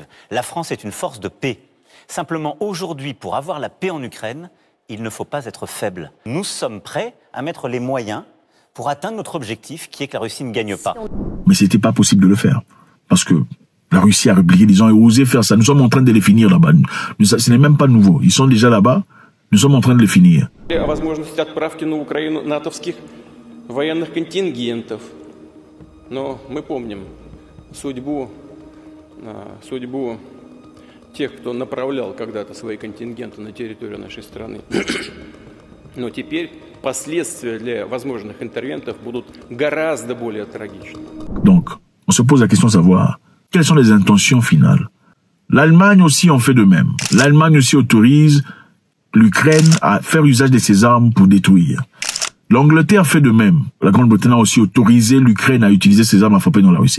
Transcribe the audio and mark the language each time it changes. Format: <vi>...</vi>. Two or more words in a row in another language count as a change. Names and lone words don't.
<fr>La France est une force de paix. Simplement, aujourd'hui, pour avoir la paix en Ukraine, il ne faut pas être faible. Nous sommes prêts à mettre les moyens pour atteindre notre objectif, qui est que la Russie ne gagne pas. Mais c'était pas possible de le faire, parce que la Russie a replié, disant, et osé faire ça. Nous sommes en train de les finir là-bas. Ce n'est même pas nouveau. Ils sont déjà là-bas. Nous sommes en train de les finir.</fr> <ru>Возможность отправки на Украину натовских военных контингентов. Но мы помним судьбу тех, кто направлял когда-то свои контингенты на территорию нашей страны. Но теперь последствия для возможных интервентов будут гораздо более трагичны.</ru> <fr>Donc, on se pose la question de savoir quelles sont les intentions finales. L'Allemagne aussi en fait de même. L'Allemagne aussi autorise l'Ukraine à faire usage de ses armes pour détruire. L'Angleterre fait de même. La Grande-Bretagne a aussi autorisé l'Ukraine à utiliser ses armes à frapper dans la Russie.</fr>